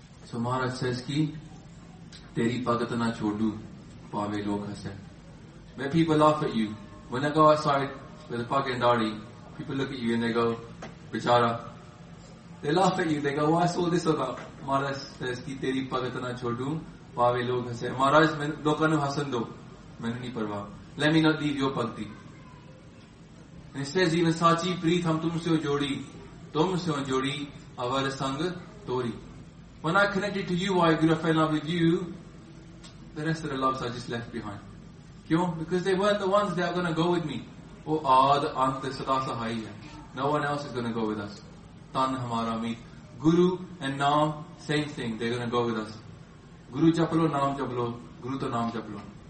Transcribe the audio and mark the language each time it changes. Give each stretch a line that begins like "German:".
English: So Maharaj says
Punjabi: ਕਿ, ਤੇਰੀ ਭਗਤ ਨਾ ਛੋਡੂ, ਪਾਵੇ ਲੋਕ ਹਸੇਂ.
English: When people laugh at you, when I go outside with a pug and dhari, people look at you and they go, bichara. They laugh at you, they go, what's all this about? Maharaj says
Punjabi: ਕਿ, ਤੇਰੀ ਭਗਤ ਨਾ ਛੋਡੂ, ਪਾਵੇ ਲੋਕ ਹਸੇਂ. ਮਹਾਰਾਜ, ਲੋਕਾਂਨੂੰ ਹਸਣ ਦੋ, ਮੈਨੂੰ ਨੀ ਪਰਵਾ.
English: Let me not leave your bhakti. And it says, even
Punjabi: ਸਾਚੀ ਪ੍ਰੀਤ ਹਮ ਤੁਮ ਸੇ ਹੋ ਜੋੜੀ, ਅਵਰ ਸੰਗ ਤੋਰੀ.
English: When I connected to you, I grew up in love with you, the rest of the loves are just left behind. Kyo? Because they weren't the ones that are going to go with me.
Punjabi: Oh, aad ant sada sahai hai.
English: No one else is going to go with us.
Punjabi: Tan hamara meet.
English: Guru and naam, same thing, they're going to go with us.
Punjabi: ਗੁਰੂ ਜਪਲੋ, ਨਾਮ ਜਪਲੋ, ਗੁਰੂ ਤੋ ਨਾਮ ਜਪਲੋ.